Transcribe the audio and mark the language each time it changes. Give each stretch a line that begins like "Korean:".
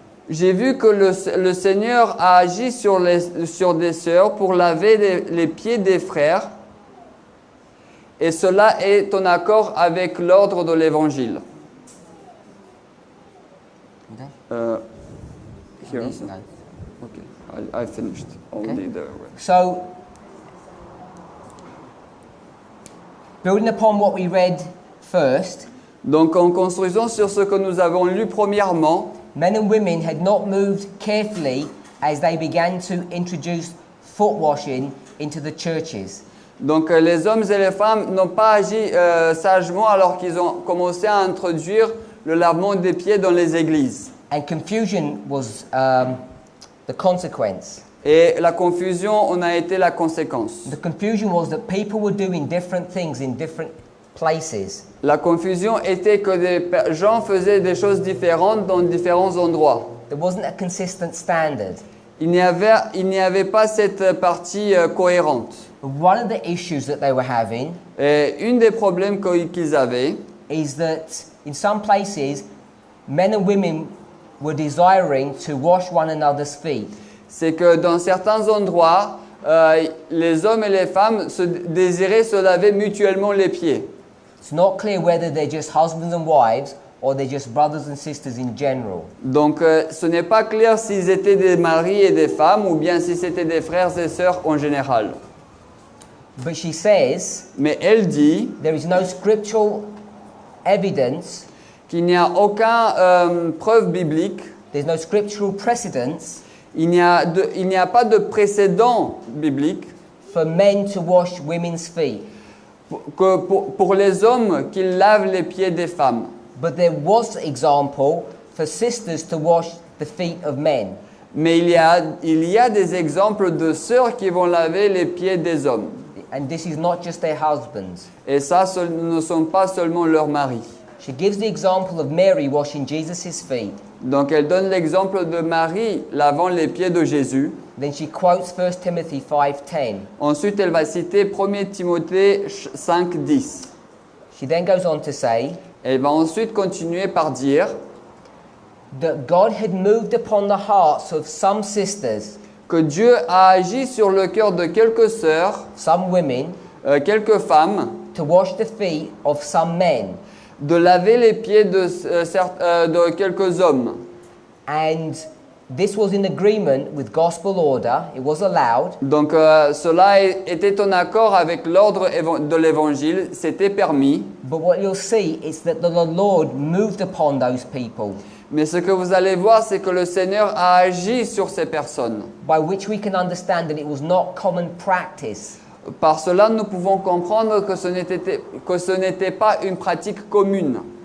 French: J'ai vu que le Seigneur a agi sur des sœurs pour laver les pieds des frères, et cela est en accord avec l'ordre de l'Évangile.
English: Here also? Okay, I finished already there. So Building upon what we read first,
French: Donc en construisant sur ce que nous avons lu premièrement,
English: men and women had not moved carefully as they began to introduce foot washing into the churches.
French: donc les hommes et les femmes n'ont pas agi sagement alors qu'ils ont commencé à introduire le lavement des pieds dans les églises.
English: And confusion was the consequence.
French: Et la confusion en a été la conséquence.
English: The confusion was that people were doing different things in different places.
French: La confusion était que des gens faisaient des choses différentes dans différents endroits.
English: There wasn't a consistent standard.
French: Il n'y avait pas cette partie cohérente.
English: One of the issues that they were having
French: Et une des problèmes qu'ils avaient,
English: is that in some places, men and women were desiring to wash one another's feet.
French: c'est que dans certains endroits, les hommes et les femmes désiraient se laver mutuellement les pieds.
English: It's not clear whether they're just husbands and wives or they're just brothers and sisters in general.
French: Donc ce n'est pas clair s'ils étaient des maris et des femmes ou bien si c'était des frères et sœurs en général.
English: But she says
French: Mais elle dit
English: there is no scriptural evidence,
French: qu'il n'y a aucune preuve biblique,
English: there's no scriptural precedence
French: il n'y a pas de précédent biblique
English: for men to wash women's feet.
French: que pour les hommes qui lavent les pieds des femmes.
English: But there was example for sisters to wash the feet of men.
French: Mais il y a des exemples de sœurs qui vont laver les pieds des hommes.
English: And this is not just their husbands.
French: Et ça, ce ne sont pas seulement leurs maris.
English: She gives the example of Mary washing Jesus' feet.
French: Donc elle donne l'exemple de Marie lavant les pieds de Jésus.
English: Then she quotes 1 Timothy 5:10.
French: Ensuite, elle va citer 1 Timothée 5:10.
English: She then goes on to say
French: Elle va ensuite continuer par dire
English: that God had moved upon the hearts of some sisters,
French: que Dieu a agi sur le cœur de quelques sœurs,
English: some women,
French: quelques femmes,
English: to wash the feet of some men.
French: de laver les pieds de quelques hommes.
English: And this was in agreement with gospel order. It was allowed.
French: Donc cela était en accord avec l'ordre de l'évangile, c'était permis.
English: But what you'll see is that the Lord moved upon those people,
French: Mais ce que vous allez voir, c'est que le Seigneur a agi sur ces personnes.
English: by which we can understand that it was not common practice.
French: Par cela, nous pouvons comprendre que ce n'était pas une pratique commune.